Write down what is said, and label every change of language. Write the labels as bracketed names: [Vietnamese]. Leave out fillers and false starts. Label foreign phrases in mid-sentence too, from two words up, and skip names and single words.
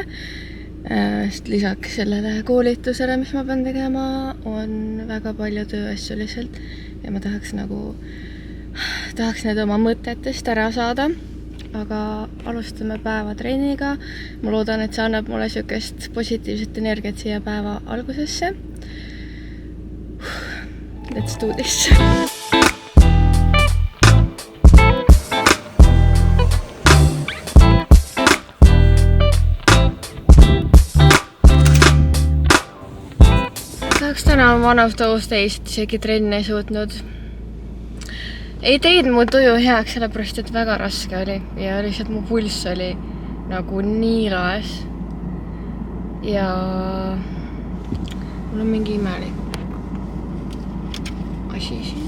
[Estonian] Sest lisaks sellele koolitusele, mis ma pean tegema, on väga palju tööasju lihtsalt. Ja ma tahaks need oma mõtetest ära saada. Aga alustame päevatrenniga. Ma loodan, et see annab mulle siukest positiivset energiat siia päeva algusesse. [English] Let's do this. [Estonian] Tahaks täna [English] one of those days, [Estonian] et isegi trenni ei suutnud. Ei teinud mu tuju heaks, sellepärast et väga raske oli ja lihtsalt mu pulss oli nagu nii laes. Ja mul on mingi imelik asi siin.